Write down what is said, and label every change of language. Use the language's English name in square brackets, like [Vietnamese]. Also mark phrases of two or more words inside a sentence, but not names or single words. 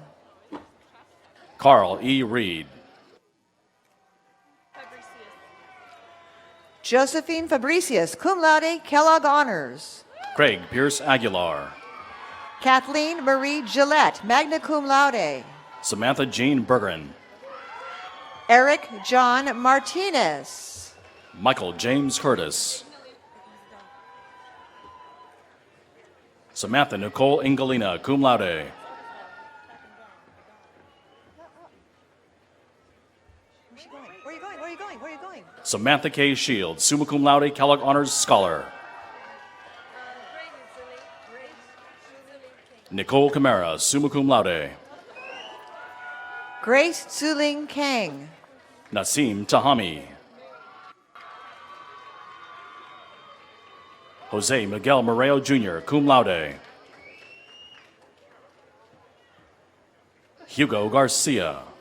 [English] Carl E. Reed. Josephine Fabricius, [Latin] cum laude, [English] Kellogg Honors. Craig Pierce Aguilar. Kathleen Marie Gillette, [Latin] magna cum laude. [English] Samantha Jean Bergeron. Eric John Martinez. Michael James Curtis. Samantha Nicole Ingalina, [Latin] cum laude. [English] Where are you going? Where are you going? Where are you going? Samantha K. Shields, [Latin] summa cum laude, [English] Kellogg Honors Scholar. Nicole Camara, [Latin] summa cum laude. [English] Grace Zuling Kang. Nasim Tahami. Jose Miguel Moreo Jr., [Latin] cum laude. [English] Hugo Garcia.